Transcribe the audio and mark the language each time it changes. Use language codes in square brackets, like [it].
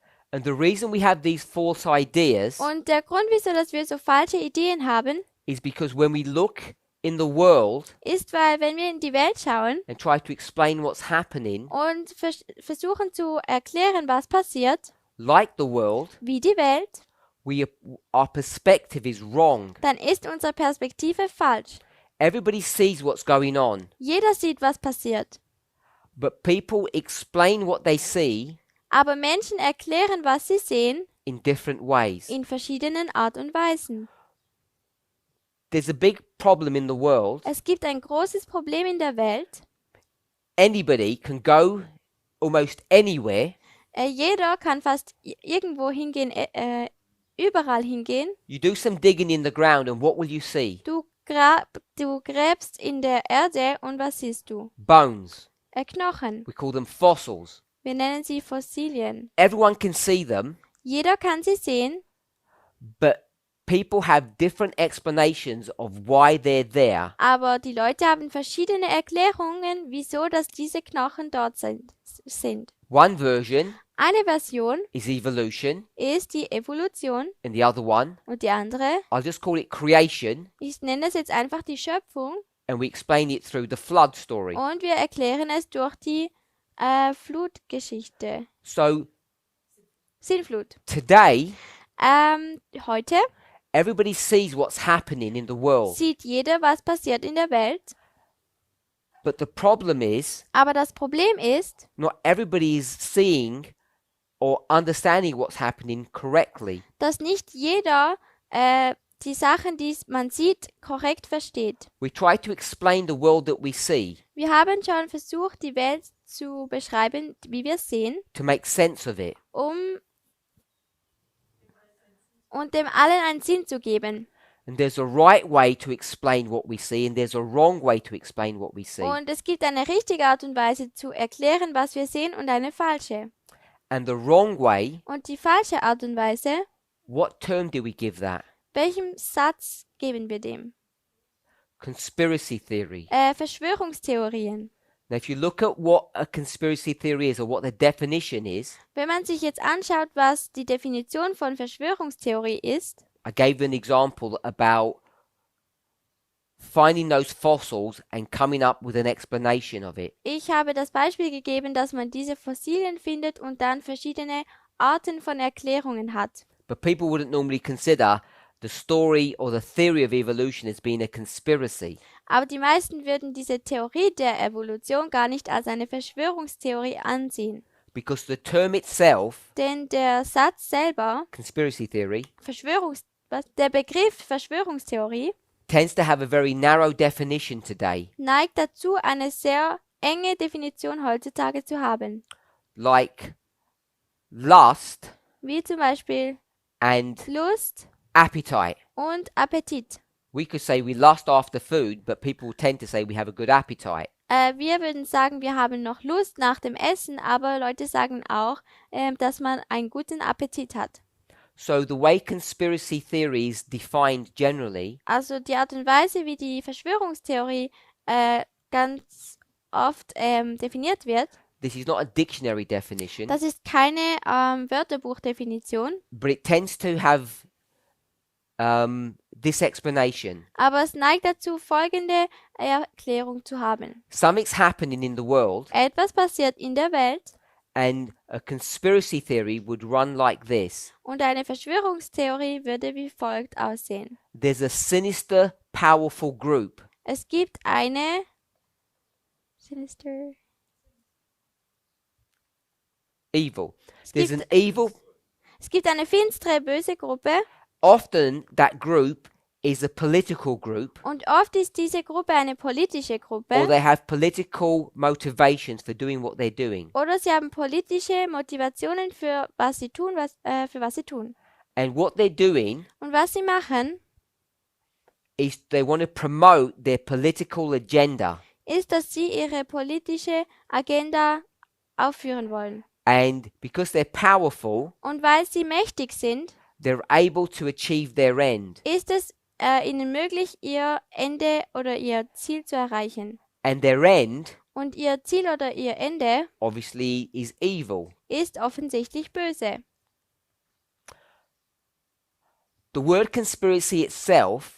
[en] And the reason we have these false ideas [de] Und der Grund, wieso dass wir so falsche Ideen haben, [en] is because when we look in the world [de] ist, weil wenn wir in die Welt schauen [en] and try to explain what's happening, [de] und versuchen zu erklären, was passiert, [en] like the world, [de] wie die Welt, [en] our perspective is wrong. [de] dann ist unsere Perspektive falsch. [en] Everybody sees what's going on, [de] Jeder sieht, was passiert. [en] but people explain what they see [de] Aber Menschen erklären, was sie sehen, [en] in different ways. [de] in verschiedenen Art und Weisen. [en] There's a big problem in the world. [de] Es gibt ein großes Problem in der Welt. [en] Anybody can go almost anywhere. [de] Jeder kann fast irgendwo hingehen, überall hingehen. [en] You do some digging in the ground, and what will you see? [de] Du gräbst in der Erde und was siehst du? [en] Bones. [de] Knochen. [en] We call them fossils. [de] Wir nennen sie Fossilien. [en] Everyone can see them, [de] Jeder kann sie sehen, [en] but people have different explanations of why they're there. [de] aber die Leute haben verschiedene Erklärungen, wieso dass diese Knochen dort sind. [en] One version [de] Eine Version [en] is evolution, [de] ist die Evolution [en] and the other one, [de] und die andere, [en] I'll just call it creation, [de] ich nenne es jetzt einfach die Schöpfung [en] and we explain it through the flood story. [de] und wir erklären es durch die Flutgeschichte. [en] So [de] Sintflut. [en] today, [de] Heute [en] everybody sees what's happening in the world, [de] sieht jeder, was passiert in der Welt, [en] but the problem is [de] aber das Problem ist, [en] not everybody is seeing or understanding what's happening correctly. [de] dass nicht jeder die Sachen, die man sieht, korrekt versteht. [en] We try to explain the world that we see [de] Wir haben schon versucht, die Welt zu beschreiben, wie wir es sehen, [en] to make sense of it. [de] und dem allen einen Sinn zu geben. [en] And there's a right way to explain what we see, and there's a wrong way to explain what we see. [de] Und es gibt eine richtige Art und Weise zu erklären, was wir sehen, und eine falsche. [en] And the wrong way, [de] Und die falsche Art und Weise, [en] what term do we give that? [de] welchem Satz geben wir dem? [en] Conspiracy theory. [de] Verschwörungstheorien. [en] Now, if you look at what a conspiracy theory is or what the definition is, [de] Wenn man sich jetzt anschaut, was die Definition von Verschwörungstheorie ist, [en] I gave an example about finding those fossils and coming up with an explanation of it. [de] ich habe das Beispiel gegeben, dass man diese Fossilien findet und dann verschiedene Arten von Erklärungen hat. [en] But people wouldn't normally consider the story or the theory of evolution as being a conspiracy. [de] Aber die meisten würden diese Theorie der Evolution gar nicht als eine Verschwörungstheorie ansehen. [en] Because the term itself, [de] Denn der Satz selber, [en] conspiracy theory, [de] der Begriff Verschwörungstheorie, [en] tends to have a very narrow definition today. [de] neigt dazu, eine sehr enge Definition heutzutage zu haben. [en] Like lust [de] Wie zum Beispiel [en] and [de] Lust [en] appetite. [de] und Appetit. [en] We could say we lust after food, but people tend to say we have a good appetite. [de] Wir würden sagen, wir haben noch Lust nach dem Essen, aber Leute sagen auch, dass man einen guten Appetit hat. [en] So the way conspiracy theory is defined generally [de] Also die Art und Weise, wie die Verschwörungstheorie ganz oft definiert wird, [en] this is not a dictionary definition, [de] das ist keine Wörterbuchdefinition, [en] but it tends to have this explanation. [de] aber es neigt dazu, folgende Erklärung zu haben. [en] Something's happening in the world, [de] Etwas passiert in der Welt [en] and a conspiracy theory would run like this. [de] und eine Verschwörungstheorie würde wie folgt aussehen. [en] There's a sinister, powerful group. [de] Es gibt eine Sinister. [en] Evil. There's an evil. [de] Es gibt eine finstere, böse Gruppe [en] Often that group is a political group, [de] und oft ist diese Gruppe eine politische [en] or [de] Gruppe [en] they have political motivations for doing what they're doing. [de] oder sie haben politische Motivationen für was sie tun, für was sie tun. [en] And what they're doing [de] Und was sie machen, [en] is they want to promote their political agenda. [de] ist, dass sie ihre politische Agenda aufführen wollen. [en] And because they're powerful, [de] Und weil sie mächtig sind, [en] they're able to achieve their end. [de] ist es ihnen möglich, ihr Ende oder ihr Ziel zu erreichen. [en] And their end, [de] Und ihr Ziel oder ihr Ende [en] obviously, is evil. [de] ist offensichtlich böse. [en] The word conspiracy itself